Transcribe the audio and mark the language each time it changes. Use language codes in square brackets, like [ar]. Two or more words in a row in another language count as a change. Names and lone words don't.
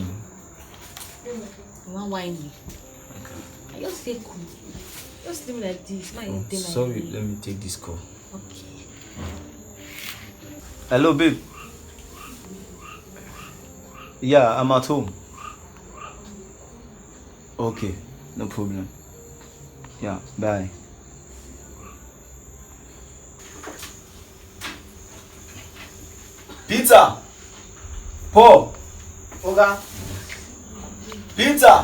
[en] You want wine? Okay. I just stay cool. Just leave me like this. Sorry, let me take this call. Okay. Hello, babe. Yeah, I'm at home. Okay, no problem. Yeah, bye. Peter! Paul! Oga. Peter!